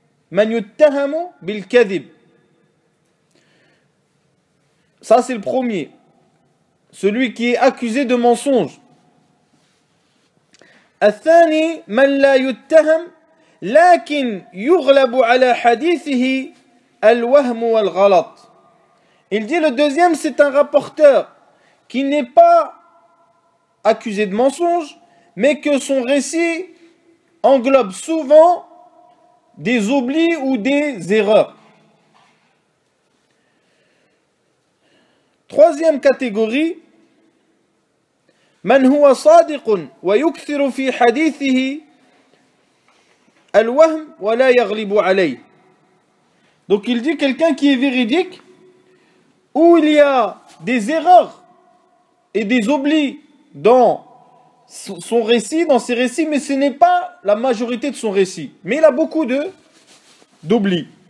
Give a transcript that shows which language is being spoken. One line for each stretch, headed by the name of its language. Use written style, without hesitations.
Arabic: Man yuttahamu bil kadhib.
French: Ça c'est le premier. Celui qui est accusé de mensonge.
Arabic: الثاني من لا يتهم لكن يغلب على حديثه الوهم والغلط.
French: Il dit le deuxième, c'est un rapporteur qui n'est pas accusé de mensonge, mais que son récit englobe souvent des oublis ou des erreurs. Troisième catégorie,
Arabic: من هو صادق ويكثر في حديثه الوهم ولا يغلب عليه.
French: Donc il dit quelqu'un qui est véridique, où il y a des erreurs et des oublis dans son récit, dans ses récits, mais ce n'est pas la majorité de son récit. Mais il a beaucoup d'oublis.